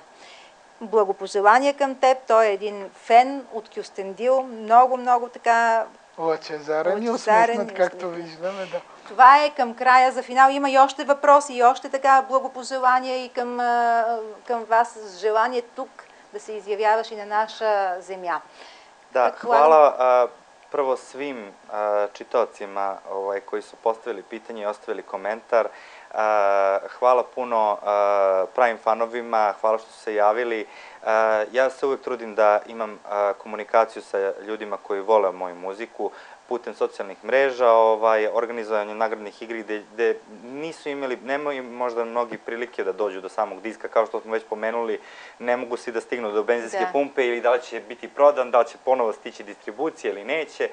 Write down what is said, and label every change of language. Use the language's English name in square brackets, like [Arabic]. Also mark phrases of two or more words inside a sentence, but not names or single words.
[Bulgarian] Благопожелания към теб. Той е един фен от Кюстендил. Много така лъчезарен и усмихнат, както виждаме. Да. Това е към края за финал. Има и още въпроси, и още така благопожелания и към вас с желание тук да се изявяваш и на наша земя. [Serbian] Da, hvala prvo svim čitaocima koji su postavili pitanje i ostavili komentar. Hvala puno pravim fanovima, hvala što su se javili. Ja se uvijek trudim da imam komunikaciju sa ljudima koji vole moju muziku putem socijalnih mreža, organizovanje nagradnih igri gde nemaju možda mnogi prilike da dođu do samog diska, kao što smo već pomenuli, ne mogu svi da stignu do benzinske pumpe ili da li će biti prodan, da li će ponovo stići distribucija ili neće.